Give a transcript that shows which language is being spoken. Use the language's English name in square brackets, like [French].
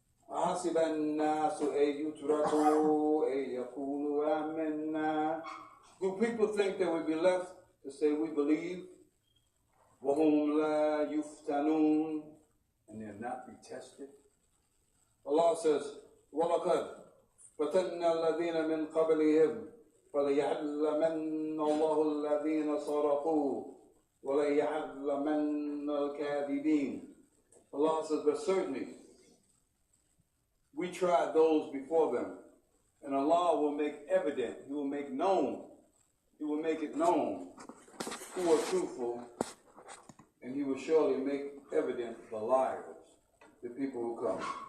[Arabic] أَحَسِبَ النَّاسُ أَن يُتْرَكُوا أَن يَقُولُوا آمَنَّا. [English] Do people think they would be left to say we believe? [Arabic] وَهُمْ لَا يُفْتَنُونَ. [English] And they'll not be tested. [Arabic] Allah says, وَلَقَدْ فَتَنَّا الَّذِينَ مِنْ قَبْلِهِمْ فَلَيَعْلَمَنَّ اللَّهُ الَّذِينَ صَدَقُوا وَلَيَعْلَمَنَّ الْكَاذِبِينَ. [English] Allah says, but certainly we tried those before them, and Allah will make evident, He will make known, He will make it known who are truthful, and He will surely make evident the liars, the people who come.